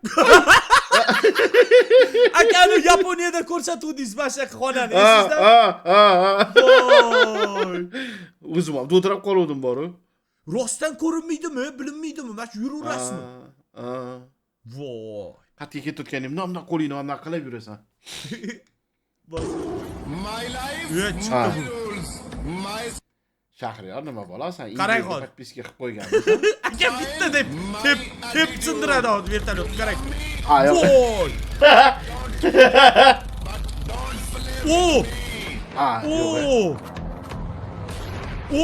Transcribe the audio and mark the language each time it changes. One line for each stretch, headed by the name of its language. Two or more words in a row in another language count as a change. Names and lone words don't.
Uzbek: Akani Yaponiyada ko'rsatuvdingiz mana shu xonani, esingizda? Voy. O'zim ham do'tirab qoluvdim boru. Rostdan ko'rinmaydimi, bilinmaydimi? Mana shu yuraverasizmi? Voy. Qatga ketayotganimda bundoq qo'lingni bundoq qilib yurasan.
English: My life,
Uzbek: Ha.
English: my rules, my
Uzbek: Shahriyor nima bo'lasan? Qarang hozir. Podpiska qilib qo'yganmisan. Aka bitta deb tep sindiradi hozir vertolyot. Qarang. Ha, yo'q. Voy. Oh! Ha, yo'q. Oh! Ha,